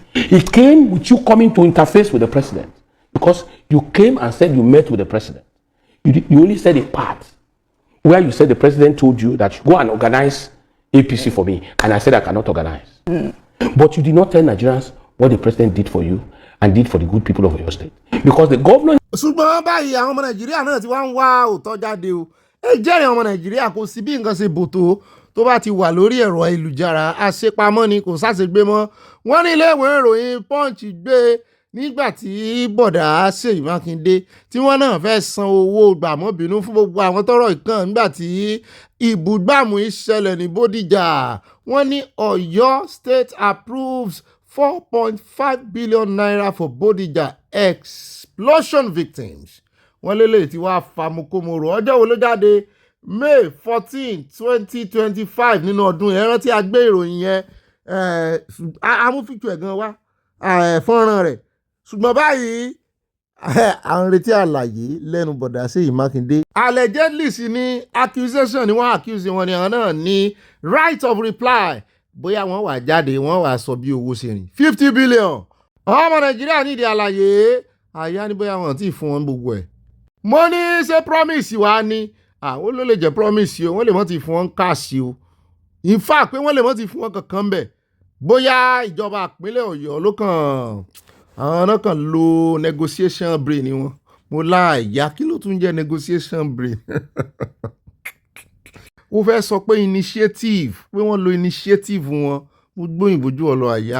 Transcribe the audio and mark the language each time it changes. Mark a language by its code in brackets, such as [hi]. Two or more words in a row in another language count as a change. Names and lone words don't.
[en] It came with you coming to interface with the president because you came and said you met with the president. You only said a part where you said the president told you that you go and organize APC for me, and I said I cannot organize. But you did not tell Nigerians what the president did for you and did for the good people of your state. Because the governor... [yo] ṣùgbọ́n báyìí àwọn ọmọ Nàìjíríà náà ti wá ń wá òótọ́ jáde o ẹ jẹ́rìí ọmọ Nàìjíríà kò sí bí nǹkan ṣe bòtó tó bá ti wà lórí ẹ̀rọ ayélujára àṣepamọ́ ni kò sáṣegbé mọ́ wọ́n ní ilé ìwé ìròyìn Punch gbé nígbà tí bọ̀dà Seyi Makinde tí wọ́n náà fẹ́ san owó gbàmọ́bínú fún gbogbo àwọn tọ́rọ̀ ìkàn nígbà tí ìbúgbàmù ìṣẹ̀lẹ̀ ní Bódìjà wọ́n ní Ọ̀yọ́ [en] state approves 4.5 billion naira for Bódìjà explosion victims. [yo] Wọ́n lélẹ̀ tí wàá famukomoro ọjọ́ wo ló jáde May 14, 2025 nínú ọdún yẹn rántí a gbé ìròyìn yẹn amúfíkù ẹ̀gan wá fọ́nrán rẹ̀ ṣùgbọ́n báyìí à ń retí àlàyé lẹ́nu bọ̀dà Seyi Makinde. Allegedly sí ní accusation ni wọ́n accuse wọn ni àwọn náà ní [en] right of reply [yo] bóyá wọ́n wà jáde wọ́n wà sọ bí owó ṣe rìn 50 billion. ọmọ Nàìjíríà nídìí àlàyé àyà ní bóyá wọn ti fún wọn gbogbo ẹ̀. mo ní ṣe promise wa ni àwọn ló lè jẹ́ promise o wọ́n lè mọ́ ti fún wọn cash o [en] in fact [yo] pé wọ́n lè mọ́ ti fún wọn kankan bẹ̀ bóyá ìjọba ìpínlẹ̀ Ọ̀yọ́ ló kàn àwọn náà kàn lo [en] negotiation brain [yo] ni wọn mo láàyà kí ló tún jẹ́ [en] negotiation brain [yo] ó fẹ́ sọ pé initiative pé wọ́n lo initiative wọn mo gbóyìnbó ju ọ̀lọ́ àyà.